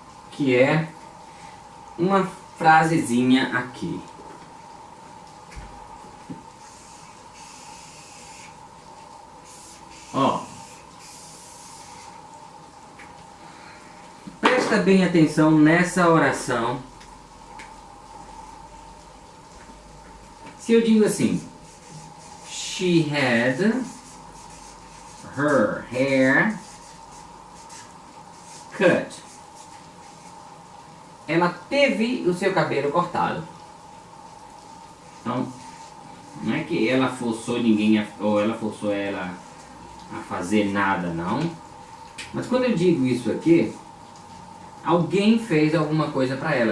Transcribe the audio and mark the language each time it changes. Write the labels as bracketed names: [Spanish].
[Portuguese] Que é uma frasezinha aqui. Ó, presta bem atenção nessa oração. Se eu digo assim, [English] she had her hair cut. [Portuguese] Ela teve o seu cabelo cortado. Então, não é que ela forçou ninguém ou ela forçou ela a fazer nada, não. Mas quando eu digo isso aqui, alguém fez alguma coisa para ela.